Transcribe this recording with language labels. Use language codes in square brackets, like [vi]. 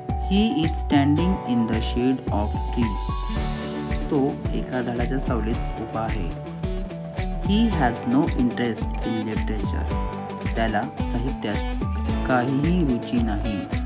[en] He is standing in the shade of tree. [mr] तो एका झाडाच्या सावलीत उभा आहे. [en] He has no interest in literature. [mr] त्याला साहित्यात काहीही रुची नाही.